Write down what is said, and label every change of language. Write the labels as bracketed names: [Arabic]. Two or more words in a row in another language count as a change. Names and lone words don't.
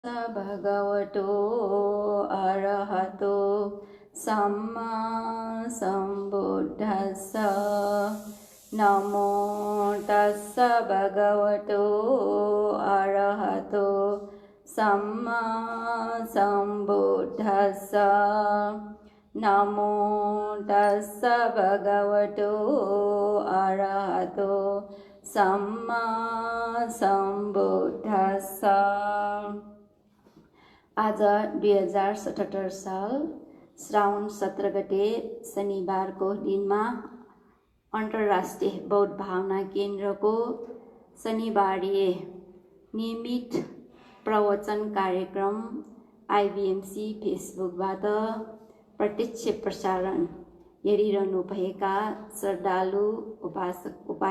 [Pali] भगवतो अरहतो सम्मा सम्बुद्धस्स नमो तस्स भगवतो अरहतो सम्मा सम्बुद्धस्स नमो तस्स भगवतो अरहतो सम्मा सम्बुद्धस्स। [Nepali] आज 2077 साल श्रावण 17 गते शनिबारको दिनमा अन्तर्राष्ट्रिय बौद्ध भावना केन्द्रको शनिबारीय नियमित प्रवचन कार्यक्रम आइबिएमसी फेसबुकबाट प्रत्यक्ष प्रसारण हेरिरहनुभएका श्रद्धालु उपासक